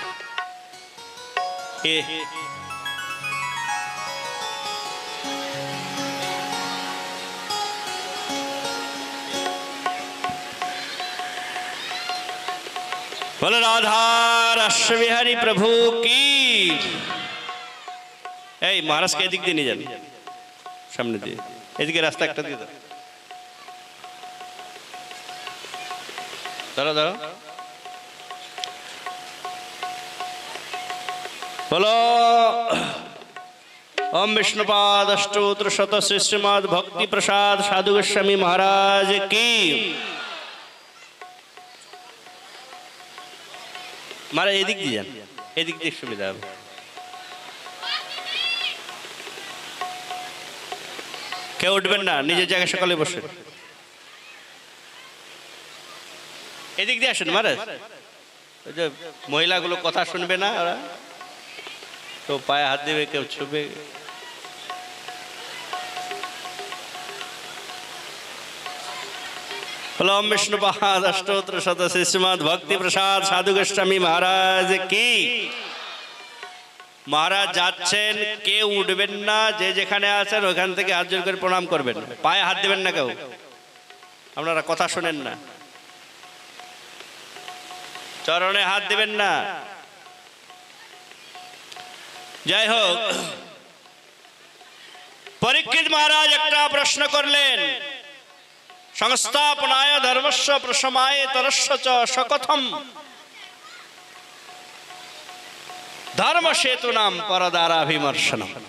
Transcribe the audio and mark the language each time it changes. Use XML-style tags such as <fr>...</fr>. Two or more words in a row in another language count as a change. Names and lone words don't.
<hi>ये बोलो राधा रास बिहारी प्रभु की।</hi> <bn>এই মহারাজকে এদিক দিয়ে নিয়ে যান, সামনে দিয়ে, এদিকে রাস্তা একটা দিয়ে দাও। দাঁড়াও দাঁড়াও, বলো</bn> <hi>ओम विष्णुपाद अष्टोत्र शत श्रीमद भक्ति प्रसाद साधु गोस्वामी महाराज की।</hi> <bn>মহারাজ এদিক দিয়ে যান, এদিক দিয়ে সুবিধা হবে। কেউ উঠবেন না, নিজের জায়গায় সকালে বসে। এদিক দিয়ে আসেন মহারাজ, ওই যে মহিলাগুলো কথা শুনবে না, ওরা তো পায়ে হাত দেবে, কেউ ছুবে।</bn> <hi>ओम विष्णुपाद अष्टोत्र शत श्रीमद भक्ति प्रसाद साधु गोस्वामी महाराज की।</hi> <bn>महाराज যাচ্ছেন, কেউ উঠবেন না, যে যেখানে আছেন ওখান থেকে হাত জোড় করে প্রণাম করবেন, পায়ে হাত দেবেন না কেউ, আপনারা কথা শুনেন না, চরণে হাত দেবেন না। যাই হোক, পরীক্ষিত মহারাজ একটা প্রশ্ন করলেন,</bn> <sa>সংস্থাপনায় ধর্মস্য প্রশমায় তরস্য চ সকথম ধর্ম সেতু নাম পরদারাভিমর্শনম।</sa>